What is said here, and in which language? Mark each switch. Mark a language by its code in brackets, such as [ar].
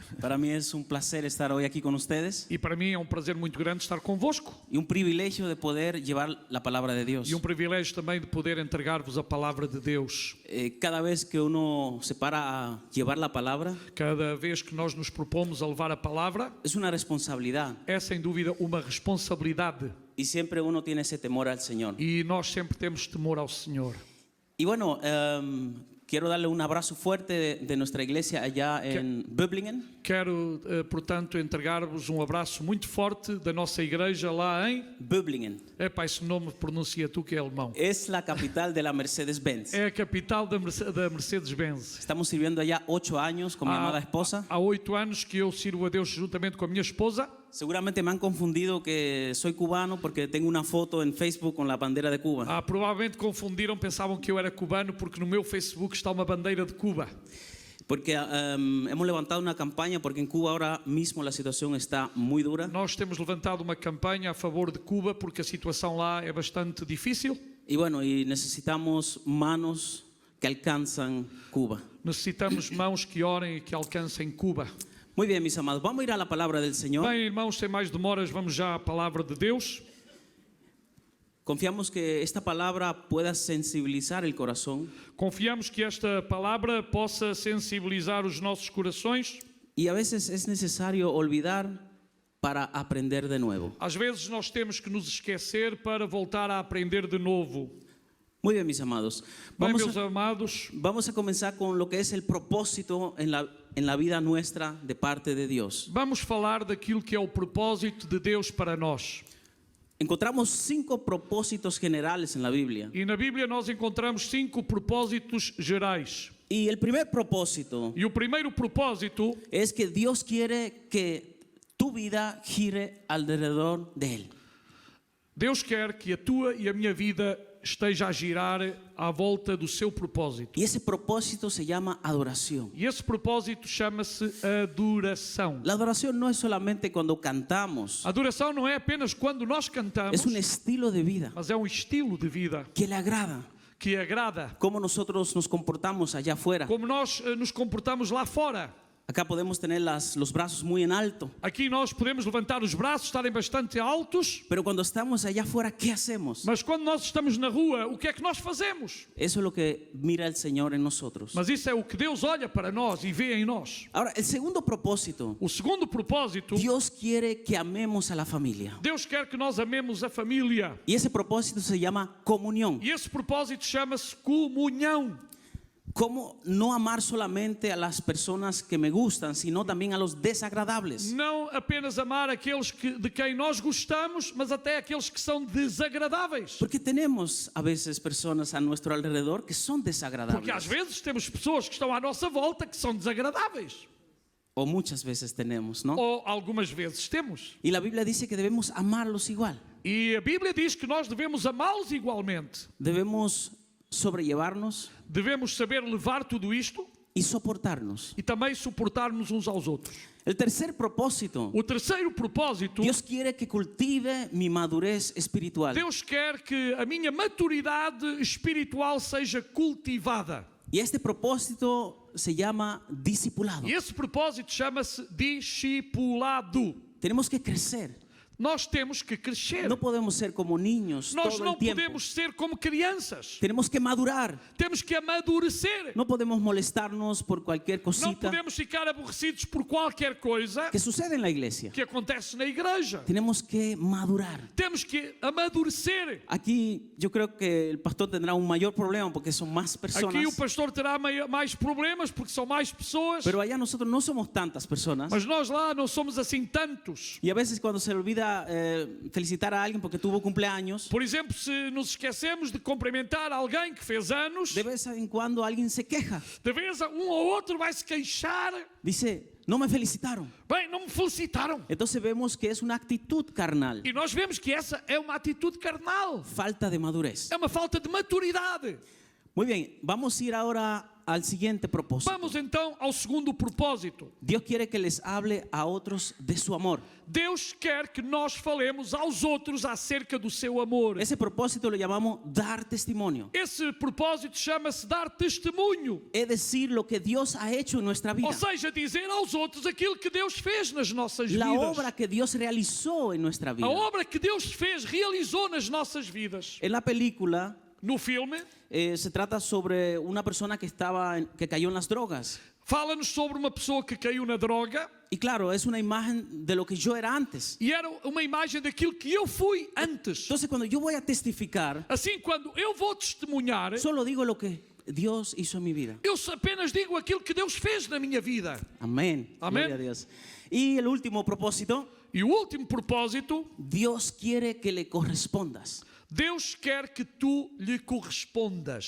[es] Para mí es un placer estar hoy aquí con ustedes [pt] E para mim é um prazer muito grande estar convosco. [es] y un privilegio de poder llevar la palabra de Dios. [pt] E um privilégio também de poder entregar-vos a palavra de Deus. [es] Cada vez que uno se para a llevar la palabra, [pt] Cada vez que nós nos propomos a levar a palavra, [es] es una responsabilidad [pt] é sem dúvida uma responsabilidade. [es] y siempre uno tiene ese temor al Señor. [pt] E nós sempre temos temor ao Senhor. [es] Y bueno, quiero darle un abrazo fuerte de nuestra iglesia allá en Böblingen. [pt] Quero, portanto, entregar-vos um abraço muito forte da nossa igreja lá em... [es] Böblingen [pt] Epá, esse nome pronuncia tu que é alemão. [es] es la capital de la Mercedes-Benz. [pt] É a capital da Mercedes-Benz. [es] Estamos sirviendo allá 8 años con mi amada esposa. [pt] Há 8 anos que eu sirvo a Deus juntamente com a minha esposa. [es] Seguramente me han confundido que soy cubano porque tengo una foto en Facebook con la bandera de Cuba. [pt] Provavelmente confundiram, pensavam que eu era cubano porque no meu Facebook está uma bandeira de Cuba. [es] Porque hemos levantado una campaña porque en Cuba ahora mismo la situación está muy dura. [pt] Nós temos levantado uma campanha a favor de Cuba porque a situação lá é bastante difícil. [es] Y bueno, y necesitamos manos que alcanzan Cuba. [pt] Necessitamos mãos que orem e que alcancem Cuba. [es] Muy bien, mis amados, vamos a ir a la palabra del Señor. [pt] Bem, irmãos, sem mais demoras, vamos já à palavra de Deus. [es] Confiamos que esta palabra pueda sensibilizar el corazón [pt] Confiamos que esta palavra possa sensibilizar os nossos corações. [es] y a veces es necesario olvidar para aprender de nuevo. [pt] Às vezes nós temos que nos esquecer para voltar a aprender de novo. [es] Muy bien, mis amados. [pt] Bem, [es] Vamos [pt] meus amados, [es] a comenzar con lo que es el propósito en la vida nuestra de parte de Dios. [pt] vamos falar daquilo que é o propósito de Deus para nós. [es] Encontramos 5 propósitos generales en la Biblia. [pt] E na Bíblia nós encontramos 5 propósitos gerais. [es] Y el primer propósito [pt] E o primeiro propósito [es] es que Dios quiere que tu vida gire alrededor de Él. [pt] Deus quer que a tua e a minha vida esteja a girar à volta do seu propósito. [es] Y ese propósito se llama adoración. [pt] E esse propósito chama-se adoração. [es] La adoración no es solamente cuando cantamos, [pt] A adoração não é apenas quando nós cantamos, [es] es un estilo de vida [pt] mas é um estilo de vida [es] que le agrada. [pt] que agrada. [es] Cómo nosotros nos comportamos allá afuera. [pt] Como nós nos comportamos lá fora. [es] Acá podemos tener los brazos muy en alto, [pt] Aqui nós podemos levantar os braços, estarem bastante altos, [es] pero cuando estamos allá afuera, ¿qué hacemos? [pt] mas quando nós estamos na rua, o que é que nós fazemos? [es] Eso es lo que mira el Señor en nosotros. [pt] Mas isso é o que Deus olha para nós e vê em nós. [es] Ahora, el segundo propósito, [pt] O segundo propósito, [es] Dios quiere que amemos a la familia. [pt] Deus quer que nós amemos a família. [es] Y ese propósito se llama comunión. [pt] E esse propósito chama-se comunhão. [es] ¿Cómo no amar solamente a las personas que me gustan, sino también a los desagradables? [pt] Não apenas amar aqueles de quem nós gostamos, mas até aqueles que são desagradáveis. [es] Porque tenemos a veces personas a nuestro alrededor que son [pt] Porque às [es] desagradables. [pt] vezes temos pessoas que estão à nossa volta que são desagradáveis. [es] O muchas veces tenemos, ¿no? [pt] Ou algumas vezes temos. [es] Y la Biblia dice que debemos amarlos igual. [pt] E a Bíblia diz que nós devemos amá-los igualmente. [es] Debemos sobrellevarnos [pt] Devemos saber levar tudo isto [es] y soportarnos. [pt] e também suportar-nos uns aos outros. [es] El tercer propósito, [pt] O terceiro propósito, [es] Dios quiere que cultive mi madurez espiritual. [pt] Deus quer que a minha maturidade espiritual seja cultivada. [es] Y este propósito se llama discipulado. [pt] E esse propósito chama-se discipulado. [es] Tenemos que crecer. [pt] Nós temos que crescer. [es] No podemos ser como niños [pt] Nós [es] todo [pt] não [es] el tiempo. [pt] podemos ser como crianças. [es] Tenemos que madurar. [pt] Temos que amadurecer. [es] No podemos molestarnos por cualquier [pt] Não [es] cosita [pt] podemos ficar aborrecidos por qualquer coisa [es] que sucede en la iglesia. [pt] que acontece na igreja. [es] Tenemos que madurar. [pt] Temos que amadurecer. [es] Aquí yo creo que el pastor tendrá un mayor problema porque son más [pt] Aqui o [es] personas. [pt] pastor terá mais problemas porque são mais pessoas. [es] Pero allá nosotros no somos tantas personas. [pt] Mas nós lá não somos assim tantos. [es] Y a veces cuando se olvida felicitar a alguien porque tuvo cumpleaños, [pt] Por exemplo, se nos esquecemos de cumprimentar alguém que fez anos, [es] de vez en cuando alguien se queja. [pt] de vez um ou outro vai se queixar. [es] Dice, no me felicitaron. [pt] Bem, não me felicitaram. [es] Entonces vemos que es una actitud carnal. [pt] E nós vemos que essa é uma atitude carnal. [es] Falta de madurez. [pt] É uma falta de maturidade. [es] Muy bien, vamos a ir ahora al siguiente propósito. [pt] Vamos então ao segundo propósito. [es] Dios quiere que les hable a otros de su amor. [pt] Deus quer que nós falemos aos outros acerca do seu amor. [es] Ese propósito lo llamamos dar testimonio. [pt] Esse propósito chama-se dar testemunho. [es] Es decir, lo que Dios ha hecho en nuestra vida. [pt] Ou seja, dizer aos outros aquilo que Deus fez nas nossas [es] La [pt] vidas. [es] obra que Dios realizó en nuestra vida. [pt] A obra que Deus fez, realizou nas nossas vidas. [es] En la película [pt] No filme, [es] se trata sobre una persona que cayó en las drogas. [pt] fala-nos sobre uma pessoa que caiu na droga [es] Y claro, es una imagen de lo que yo era antes. [pt] e era uma imagem daquilo que eu fui antes. [es] Entonces, cuando yo voy a testificar, [pt] Assim, quando eu vou testemunhar, [es] solo digo lo que Dios hizo en mi vida. [pt] eu apenas digo aquilo que Deus fez na minha vida. [es] Amén. [pt] Amén. [es] Gloria a Dios. Y el último propósito, [pt] E o último propósito, [es] Dios quiere que le correspondas. [pt] Deus quer que tu lhe correspondas.